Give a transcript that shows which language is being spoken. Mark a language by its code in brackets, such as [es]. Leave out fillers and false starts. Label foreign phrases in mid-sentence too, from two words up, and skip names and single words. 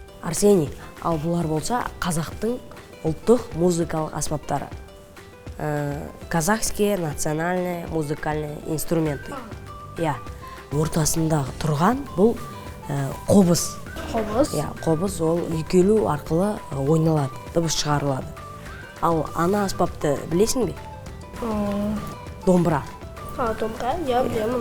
[kk] Арсений, ал бұлар болса қазақтың ұлттық музыкалық аспаптары. [ru] Казахские национальные музыкальные инструменты. [kk] Ортасындағы тұрған бұл қобыз. Қобыз ол үйкелу арқылы ойналады, дыбыс шығарылады. Ал ана аспапты білесің бе? Домбыра. Домбыра, білемін.